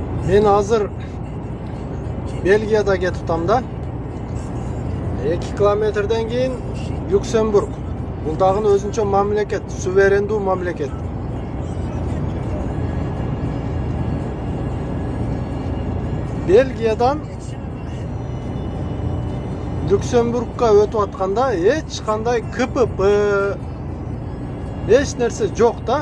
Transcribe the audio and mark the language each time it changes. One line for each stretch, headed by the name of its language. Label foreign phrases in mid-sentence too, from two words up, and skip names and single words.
Kyrgyz: Мен азыр Бельгияда кетиптам да. 2 километрден кийин Люксембург. Бул дагы өзүнчө мамлекет, суверендүү мамлекет. Бельгиядан Люксембургга өтүп атканда эч кандай КПП эч нерсе жок да.